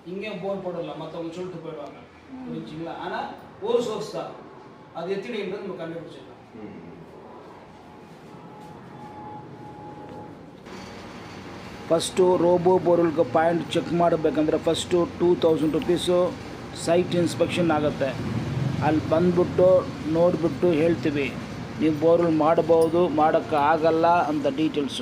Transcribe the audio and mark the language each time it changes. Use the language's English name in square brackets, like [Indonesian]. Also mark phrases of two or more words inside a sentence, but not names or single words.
[Tamil] தனியாக போர் போடல, மற்றவங்க சொல்லிட்டு போயிடுவாங்க. புரிஞ்சுங்களா? ஆனால் ஒரு சோர்ஸ் தான், அது எத்தனைன்றது நம்ம கண்டுபிடிச்சிடலாம். [Kannada] ಫಸ್ಟು ರೋಬೋ ಬೋರ್ವೆಲ್ಗೆ [English] point check [Kannada] ಮಾಡಬೇಕಂದ್ರೆ ಫಸ್ಟು 2000 [English] rupees site inspection [Kannada] ಆಗುತ್ತೆ. ಅಲ್ಲಿ ಬಂದ್ಬಿಟ್ಟು ನೋಡಿಬಿಟ್ಟು ಹೇಳ್ತೀವಿ, ನೀವು ಬೋರ್ವೆಲ್ ಮಾಡ್ಬೋದು, ಮಾಡೋಕ್ಕೆ ಆಗಲ್ಲ ಅಂತ ಡೀಟೇಲ್ಸು.